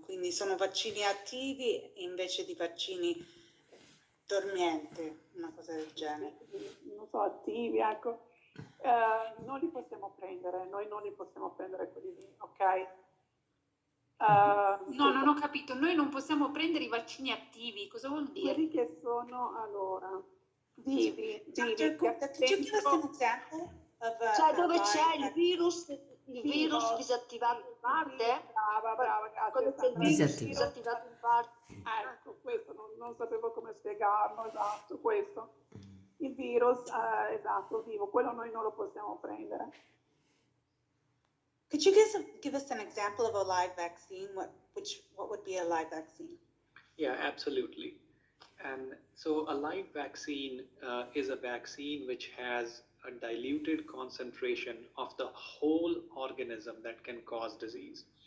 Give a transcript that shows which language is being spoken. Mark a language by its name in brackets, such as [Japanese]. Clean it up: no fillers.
[Italian] Quindi sono vaccini attivi invece di vaccini dormienti, una cosa del genere. Non so, attivi, ecco. Non li possiamo prendere, noi non li possiamo prendere quelli lì, ok? No, non ho capito. Noi non possiamo prendere i vaccini attivi. Cosa vuol dire? Quelli che sono, allora, vivi. [English] Dottor Gupta, could you give us an example of [Italian] Cioè dove c'è il virus disattivato in parte? Brava, Quando c'è il virus disattivato in parte. Ecco, questo non sapevo come spiegarlo, esatto, questo. Il virus, esatto, vivo, quello noi non lo possiamo prendere. [English] Could you give us an example of a live vaccine? What would be a live vaccine? Yeah, absolutely. And so a live vaccine is a vaccine which has a diluted concentration of the whole organism that can cause disease.